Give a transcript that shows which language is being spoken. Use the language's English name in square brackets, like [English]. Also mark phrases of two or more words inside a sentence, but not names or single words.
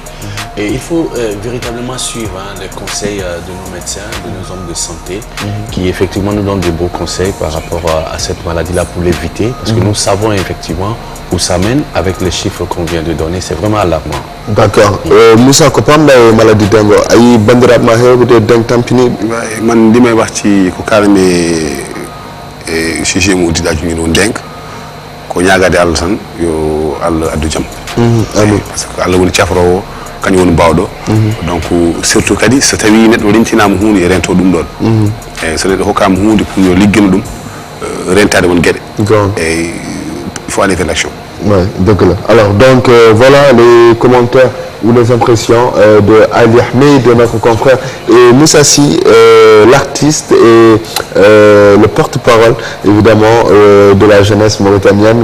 [French] Et il faut véritablement suivre les conseils de nos médecins, de nos hommes de santé, qui effectivement nous donnent de beaux conseils par rapport à cette maladie-là pour l'éviter, parce que nous savons effectivement où ça mène avec les chiffres qu'on vient de donner. C'est vraiment alarmant. D'accord. [Fula] Moussa ko pamɗa e maladie dengo ayi bandiraɓe ma hewɓe deng tampini [Wolof] man li may wax ci [Fula] ko kalame sujet mo uddiɗa joni ɗo denk ko ñagade Allah tan yo Allah addu jaam amin [French] parce que [Fula] Allah woni cafrowo kañum woni bawɗo [French] donc surtout [Fula] kadi so tawi neɗɗo rentinama hunde e rento ɗum ɗon eyyi so neɗɗo hokkama hunde pour yo liggino ɗum rentade won gueɗe eyyi [French] il faut aller vers l'action. Ouais, donc là. Alors donc voilà les commentaires ou les impressions de Ali Ahmed, de notre confrère, et Moussa Sy, l'artiste et le porte-parole évidemment de la jeunesse mauritanienne.